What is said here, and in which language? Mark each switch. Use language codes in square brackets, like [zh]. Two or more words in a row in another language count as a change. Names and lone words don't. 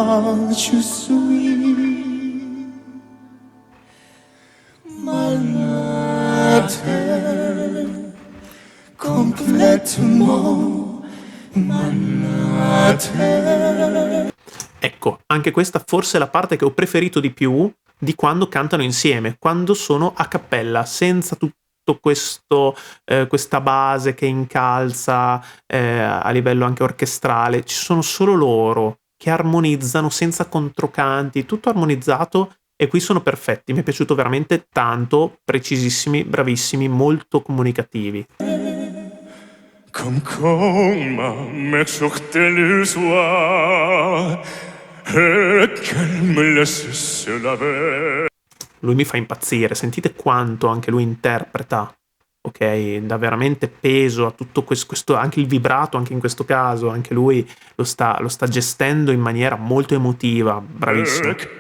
[it] Ecco, anche questa forse è la parte che ho preferito di più di quando cantano insieme, quando sono a cappella, senza tutto questo questa base che incalza a livello anche orchestrale. Ci sono solo loro che armonizzano senza controcanti, tutto armonizzato, e qui sono perfetti, mi è piaciuto veramente tanto, precisissimi, bravissimi, molto comunicativi. [fr] Comme m'et sortait le soir et qu'elle me laisse seul avec. [it] Lui mi fa impazzire, sentite quanto anche lui interpreta, ok? Dà veramente peso a tutto questo, anche il vibrato, anche in questo caso, anche lui lo sta gestendo in maniera molto emotiva, bravissimo.